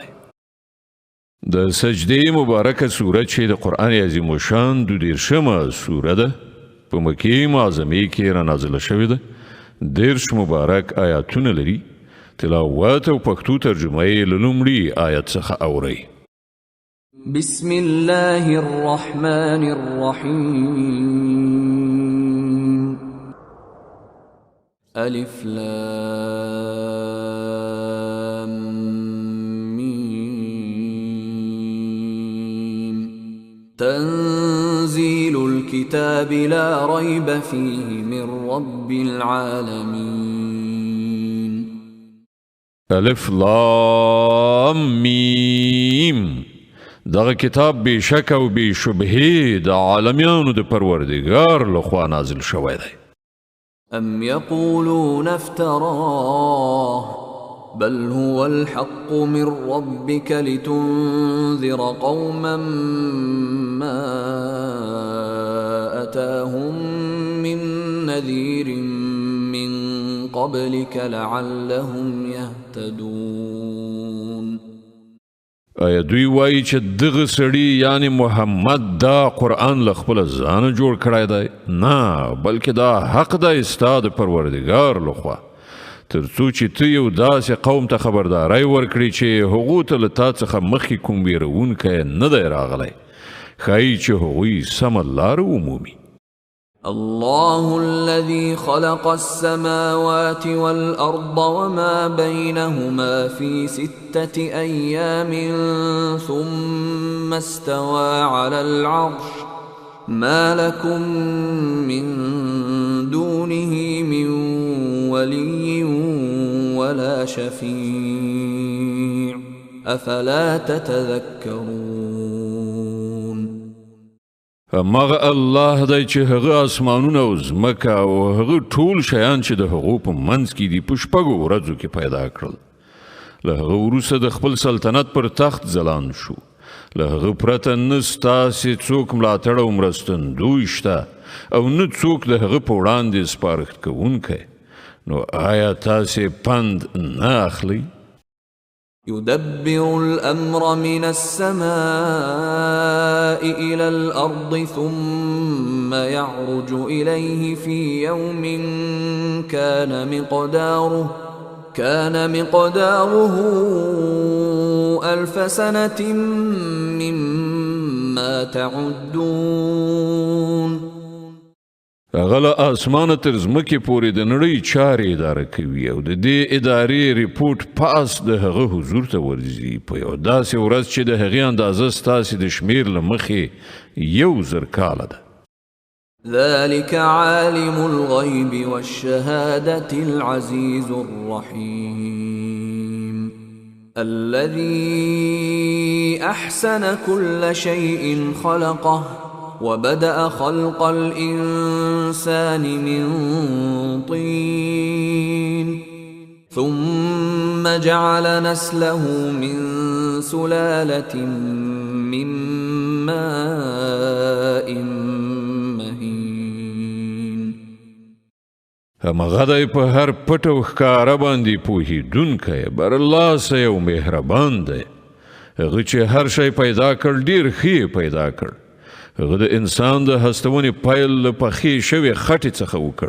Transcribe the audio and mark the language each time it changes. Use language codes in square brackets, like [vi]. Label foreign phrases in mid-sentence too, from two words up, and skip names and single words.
[ps] د سجدې مبارکه سوره چې د قرآن عظیم الشان 22مه سوره ده په مکې معظمې کې رانازله شوې ده. 30 مبارک آیاتونه لري. تلاوت او پښتو ترجمه یې له لومړي آیت څخه اورئ. [ar] بسم الله الرحمن الرحیم. الف لام میم. تنزيل الكتاب لا ريب فيه من رب العالمين. الف لام میم. [ps] دغه کتاب بے شک او بے شبهه د عالمیانو د پروردگار لخوا نازل شوی دی. [ar] ام يقولون افتراه بل هو الحق من ربك لتنذر قوما ما أتاهم من نذير من قبلك لعلهم يهتدون. [ps] آیا دوی وایي چې دغه سړي یعنی محمد دا قرآن له خپل ځانه جوړ کړی دی؟ نه بلکې دا حق دی ستا د پروردګار لخوا تر څو چې ته یو داسې قوم ته خبرداری ورکړي چې هغو ته له تا څخه مخکې کوم ویرونکی نه دی راغلی ښایي چې هغوی سمه لاره ومومي. [ar] الله الذي خلق السماوات والأرض وما بينهما في 6 أيام ثم استوى على العرش ما لكم من دونه من ولي ولا شفيع أفلا تتذكرون. [ps] مغه الله دی چې هغه اسمانونه او ځمکه او هغه ټول شیان چې د هغو په منځ کې دي په شپږو ورځو کې پیدا کړل. له هغه وروسته د خپل سلطنت پر تخت ځلان شو. له هغه پرته نه ستاسې څوک ملاتړ او مرستندوی شته او نه څوک د هغه په وړاندې سپارښت کوونکی. نو آیا تاسې پند نه اخلئ؟ [ar] يدبر الأمر من السماء إلى الأرض ثم يعرج إليه في يوم كان مقداره 1000 سنة مما تعدون. [ps] هغه له اسمانه تر ځمکې پورې د نړۍ چارې اداره کوي او د دې ادارې ریپورټ پاس د هغه حضور ته ورځي په یو داسې ورځ چې د هغې اندازه ستاسې د شمیر له مخې 1000 کاله ده. [ar] ذلك عالم الغيب والشهادة العزيز الرحيم الذي أحسن كل شيء خلقه وبدأ خلق الإنسان من طين ثم جعل نسله من سلالة من ماء مهين. [ps] همغه دی په هر پټ او ښکاره باندې پوهېدونکی برلاسه او مهربان دی. هغه چې هر شی پیدا کړ ډېر ښه پیدا کړ. هغه د انسان د هستونې پیل له پخې شوې خټې څخه وکړ.